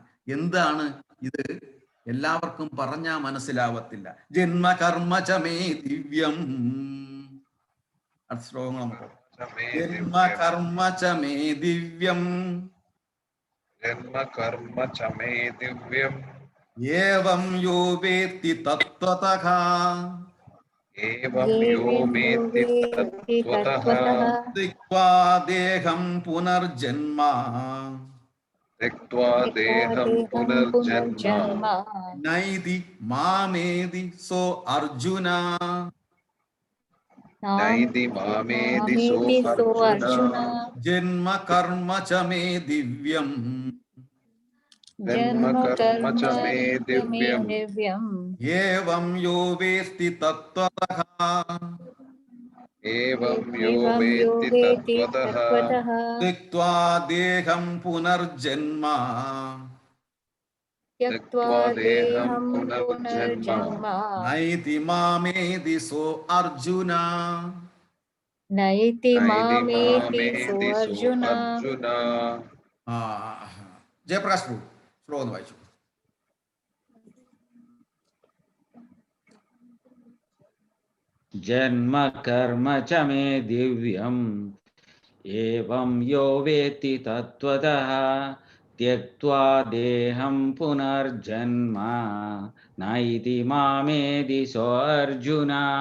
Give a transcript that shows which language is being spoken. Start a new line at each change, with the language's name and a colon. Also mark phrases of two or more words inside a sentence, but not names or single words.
Malayalam: എന്താണ് ഇത്? എല്ലാവർക്കും പറഞ്ഞാ മനസ്സിലാവത്തില്ല.
Sanskrit: ജന്മകർമ്മചമേ ദിവ്യം.
Malayalam: അടുത്ത ശ്ലോകങ്ങൾ നമുക്ക്
Sanskrit: ജന്മകർമ്മചമേ ദിവ്യം ജന്മകർമ്മചമേ ദിവ്യം ഏവം യോ വേത്തി തത്വതഃ ഏവം യോ വേത്തി തത്വതഃ ത്യക്ത്വാ ദേഹം പുനർജന്മ त्यक्त्वा देहं पुनर्जन्म നൈതി മാമേതി സോ അർജുന നൈതി മാമേതി സോ അർജുന ജന്മ കർമ്മ ച മേ ദിവ്യം ജന്മ കർമ്മ ച മേ ദിവ്യം ഏവം യോ വേസ്തി തത്വതഃ ഏവം യോ വേത്തി തത്വതഃ ത്യക്ത്വാ ദേഹം പുനർജന്മ त्यक्त्वा देहं पुनर्जन्म നൈതി മാമേതി സോ അർജുന നൈതി മാമേതി സോ അർജുന.
Malayalam: ജയപ്രകാശ് പ്രഭു ശ്ലോകം ഒന്ന് വായിച്ചു.
Sanskrit: ജന്മ കർമ്മ ച മേ ദിവ്യം ഏവം യോ വേത്തി തത്വതഃ त्यक्त्वा देहं पुनर्जन्म नैति मामेति सो अर्जुन.